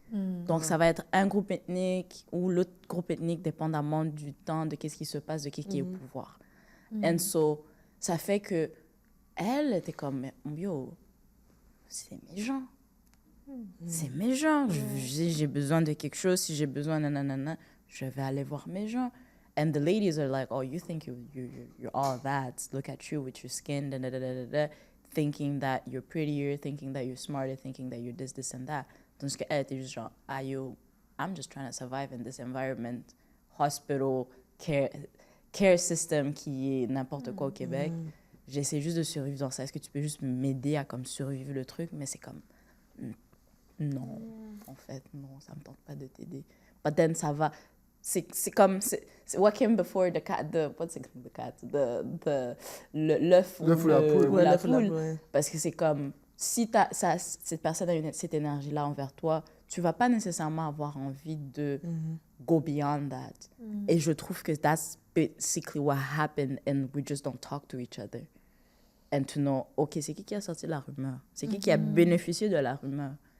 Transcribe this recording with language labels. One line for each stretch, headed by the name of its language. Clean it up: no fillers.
French: Donc, ça va être un groupe ethnique ou l'autre groupe ethnique, dépendamment du temps, de qu'est-ce qui se passe, de qui est au pouvoir.
English: And so,
French: ça fait que elle était comme, yo, c'est mes gens. C'est mes gens. J'ai besoin de quelque chose. Si j'ai besoin, nanana, je vais aller voir mes gens.
English: And the ladies are like, oh, you think you're all that. Look at you with your skin, da, da, da, da, da, thinking that you're prettier, thinking that you're smarter, thinking that you're this, and that.
French: Tandis qu'elle était juste genre,
English: I'm just trying to survive in this environment. Hospital, care system
French: qui est n'importe quoi au Québec. J'essaie juste de survivre dans ça. Est-ce que tu peux juste m'aider à comme survivre le truc? Mais c'est comme... Non, en fait, non, ça me tente pas de t'aider.
English: But then,
French: ça va... C'est comme... C'est
English: what came before the cat... What's the cat?
French: L'œuf ou la poule. Parce que c'est comme... Si cette personne a cette énergie-là envers toi, tu vas pas nécessairement avoir envie de
English: go beyond that.
French: Et je trouve que
English: that's basically what happened and we just don't talk to each other. And to know, OK,
French: c'est qui a sorti la rumeur? C'est qui a bénéficié de la rumeur?